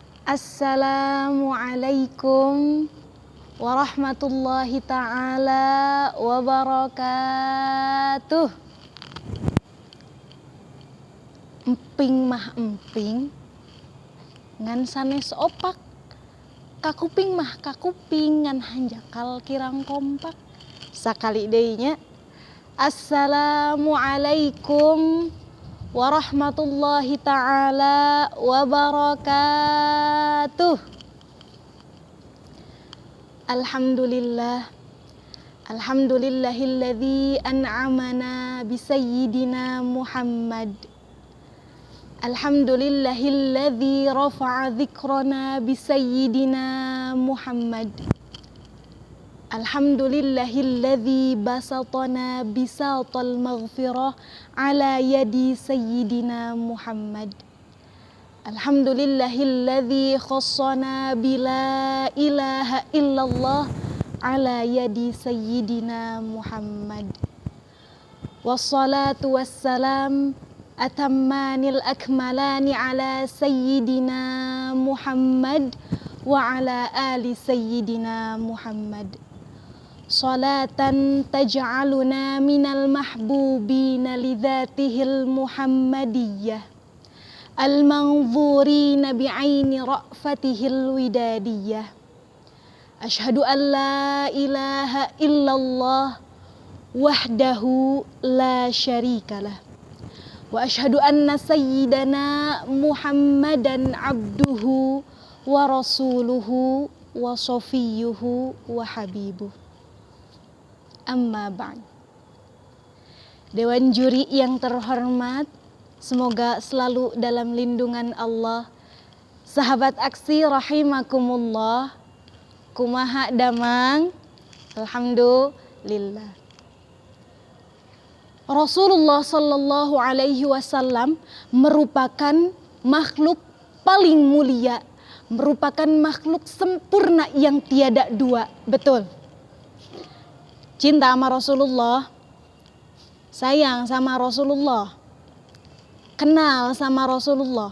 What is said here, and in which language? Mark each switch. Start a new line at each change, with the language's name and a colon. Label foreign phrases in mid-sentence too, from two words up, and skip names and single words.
Arabic: السلام عليكم ورحمة الله تعالى وبركاته.
Sundanese: Emping mah emping, ngan sanes opak. Kakuping mah kakuping, ngan hanjakal kirang kompak. Sakali deunya.
Arabic: السلام عليكم ورحمة الله تعالى وبركاته. الحمد لله. الحمد لله الذي أنعمنا بسيدنا محمد. الحمد لله الذي رفع ذكرنا بسيدنا محمد. الحمد لله الذي بسطنا بساط المغفرة على يدي سيدنا محمد. الحمد لله الذي خصنا بلا إله إلا الله على يدي سيدنا محمد. والصلاة والسلام الأتمان الأكملان على سيدنا محمد وعلى آل سيدنا محمد. صلاة تجعلنا من المحبوبين لذاته المحمدية المنظورين بعين رأفته الودادية. أشهد أن لا إله إلا الله وحده لا شريك له وأشهد أن سيدنا محمدا عبده ورسوله وصفيه وحبيبه. أما بعد.
Indonesian: Dewan juri yang terhormat, semoga selalu dalam lindungan Allah. Sahabat aksi rahimakumullah.
Sundanese: Kumaha damang? Alhamdulillah.
Indonesian: Rasulullah
Arabic: صلى الله عليه وسلم
Indonesian: merupakan makhluk paling mulia, merupakan makhluk sempurna yang tiada dua. Betul. Cinta sama Rasulullah, sayang sama Rasulullah, kenal sama Rasulullah.